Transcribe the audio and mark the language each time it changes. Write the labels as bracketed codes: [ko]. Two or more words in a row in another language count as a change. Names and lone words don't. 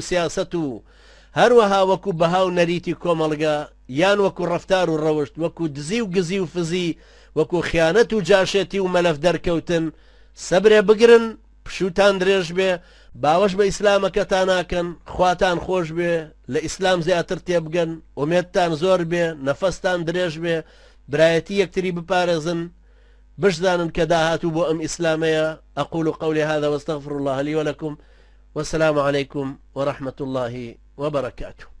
[ckb] سیاسەت و هەروەها وەکو بەهاو نەریتی کۆمەڵگە یان وەکو ڕەفتار و ڕەوشت وەکو دزی و گزی و فزی وەکو خیانەت و جاشێتی و مەلەف دەرکەوتن سەبرێ بگرن پشوتان درێژ بێ باوەش بە ئیسلامەکەتان ناکەن خواتان خۆش بێ لە ئیسلام زیاتر تێبگەن ئومێدتان زۆر بێ نەفەستان درێژ بێ برایەتی یەکتری بپارێزن بشزانن کە داهاتوو بۆ ئەم ئیسلامەیە [ar] ئەقول قولي هذا واستغفر الله لي ولكم والسلام عليكم ورحمة الله وبركاته